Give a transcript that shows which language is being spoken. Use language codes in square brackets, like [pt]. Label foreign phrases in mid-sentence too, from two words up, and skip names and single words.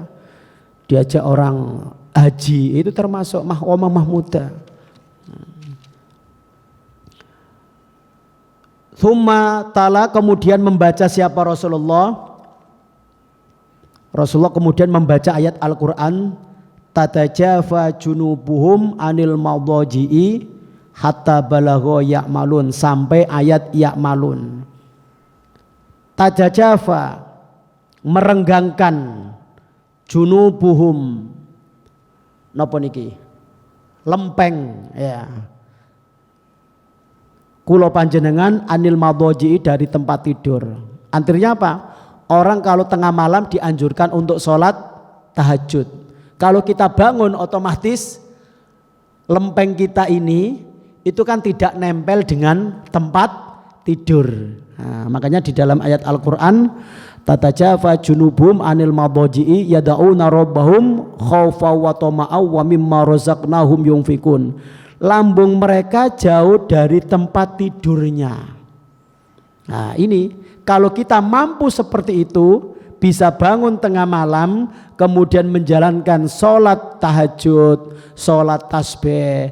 [id] Diajak orang haji, itu termasuk [ar] مقاما محمودا. ثم تلا, [id] kemudian membaca siapa Rasulullah? Rasulullah kemudian membaca ayat Al-Quran, [ar] تتجافى جنوبهم عن المضاجع حتى بلغ يعملون, [id] sampai ayat ya'malun. Tatajafa, merenggangkan, junubuhum, [jv] napa niki? [id] Lempeng, ya. [jv] Kulo panjenengan [ar] عن المضاجع, [id] dari tempat tidur. Artinya apa? Orang kalau tengah malam dianjurkan untuk sholat tahajud. Kalau kita bangun otomatis lempeng kita ini itu kan tidak nempel dengan tempat tidur. Nah, makanya di dalam ayat Al-Quran, [ar] تتجافى جنوبهم عن المضاجع يدعون ربهم خوفا وطمعا ومما رزقناهم ينفقون. [id] Lambung mereka jauh dari tempat tidurnya. Nah ini kalau kita mampu seperti itu, bisa bangun tengah malam, kemudian menjalankan sholat tahajud, sholat tasbih,